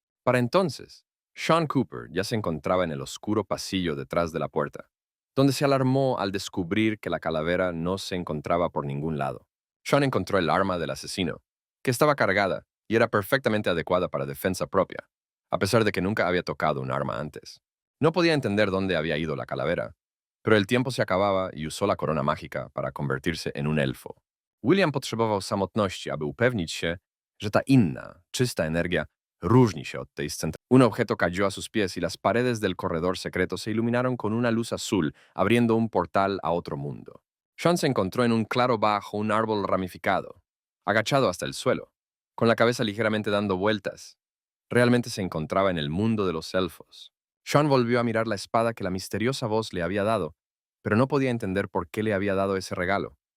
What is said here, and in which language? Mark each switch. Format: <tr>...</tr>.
<es>Para entonces, Sean Cooper ya se encontraba en el oscuro pasillo detrás de la puerta, donde se alarmó al descubrir que la calavera no se encontraba por ningún lado. Sean encontró el arma del asesino, que estaba cargada y era perfectamente adecuada para defensa propia, a pesar de que nunca había tocado un arma antes. No podía entender dónde había ido la calavera, pero el tiempo se acababa y usó la corona mágica para convertirse en un elfo.</es> <pl>William potrzebował samotności, aby upewnić się, że ta inna, czysta energia różni się od tej scentralnej.</pl> <es>Un objeto cayó a sus pies y las paredes del corredor secreto se iluminaron con una luz azul, abriendo un portal a otro mundo. Sean se encontró en un claro bajo un árbol ramificado, agachado hasta el suelo, con la cabeza ligeramente dando vueltas. Realmente se encontraba en el mundo de los elfos. Sean volvió a mirar la espada que la misteriosa voz le había dado, pero no podía entender por qué le había dado ese regalo.</es>